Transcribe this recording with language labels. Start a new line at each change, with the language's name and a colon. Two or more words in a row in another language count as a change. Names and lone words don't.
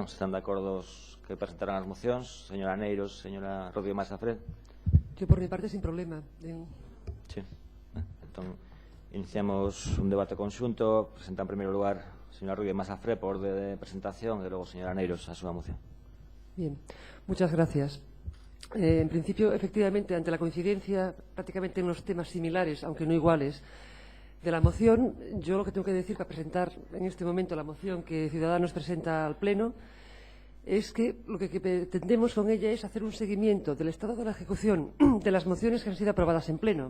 Galician: Se están de acordo os que presentarán as mocións, señora Neiros, señora Rodríguez Mazafred?
Spanish: Yo por mi parte sin problema. Sí.
Galician: Entón, iniciamos un debate conxunto. Presenta en primeiro lugar a señora Rodríguez Mazafred por orde de presentación e logo señora Neiros a súa moción.
Spanish: Bien, muchas gracias. En principio, efectivamente, ante la coincidencia prácticamente en los temas similares, aunque no iguales, de la moción, yo lo que tengo que decir para presentar en este momento la moción que Ciudadanos presenta al Pleno es que lo que pretendemos con ella es hacer un seguimiento del estado de la ejecución de las mociones que han sido aprobadas en Pleno.